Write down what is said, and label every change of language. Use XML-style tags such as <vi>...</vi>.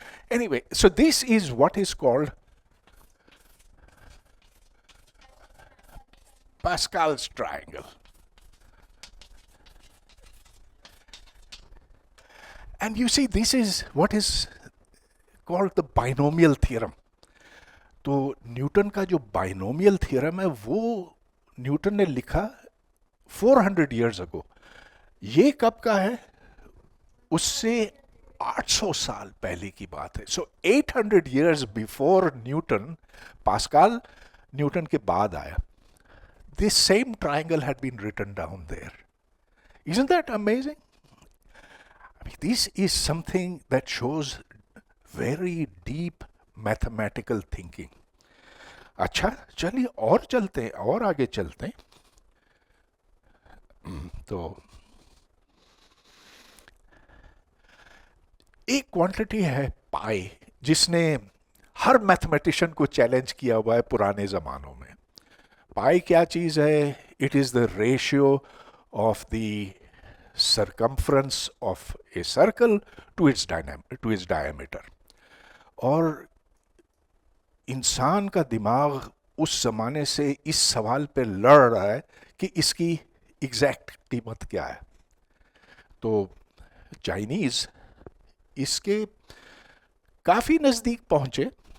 <en>Anyway, so this is what is called Pascal's triangle. And you see, this is what is called the binomial theorem.</en> <hi>तो Newton का जो binomial theorem है वो Newton ने लिखा</hi> <en>400 years ago.</en> <hi>ये कब का है? उससे 800 साल पहले की बात है.</hi> <en>So 800 years before Newton, Pascal</en> <hi>Newton के बाद आया.</hi> <en>This same triangle had been written down there. Isn't that amazing? I mean, this is something that shows very deep mathematical thinking.</en> <hi>अच्छा, चलिए और चलते हैं, और आगे चलते हैं. तो एक क्वांटिटी है पाई, जिसने हर मैथमेटिशियन को चैलेंज किया हुआ है पुराने ज़मानों में. पाई क्या चीज़ है?</hi> <en>It is the ratio of the circumference of a circle to its diameter.</en> <hi>और इंसान का दिमाग उस ज़माने से इस सवाल पे लड़ रहा है कि इसकी एग्जैक्ट कीमत क्या है. तो चाइनीज़ इसके काफ़ी नज़दीक पहुँचे.</hi>